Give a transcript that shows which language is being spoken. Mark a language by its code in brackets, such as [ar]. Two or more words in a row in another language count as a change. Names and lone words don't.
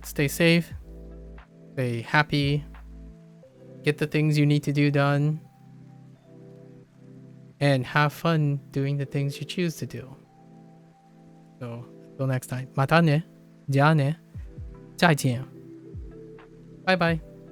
[en] Stay safe, stay happy, get the things you need to do done, and have fun doing the things you choose to do. So until next time, [ja] またね。じゃあね。 [zh] 再见。拜拜。